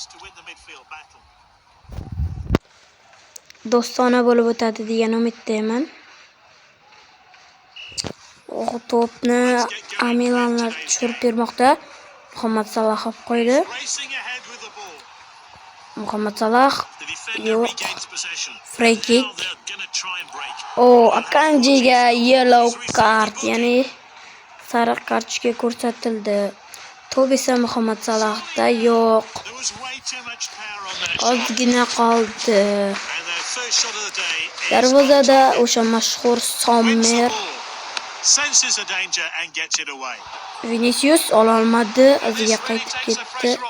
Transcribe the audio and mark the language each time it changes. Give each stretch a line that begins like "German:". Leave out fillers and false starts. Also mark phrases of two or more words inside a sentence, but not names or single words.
Uzbek: Do'stona bo'lib o'tadi degan umiddaman. To'pni Milanlar tushirib bermoqda. Muhammad Salah olib qo'ydi. Muhammad Salah yo'q.
English: Free kick. Akanjiga yellow card,
Uzbek: ya'ni sariq kartochka ko'rsatildi. To'p esa Muhammad Salahda yo'q. Ozgina qoldi. Darvozada o'sha mashhur Sommer. Vinicius ololmadi, iziga qaytib ketdi.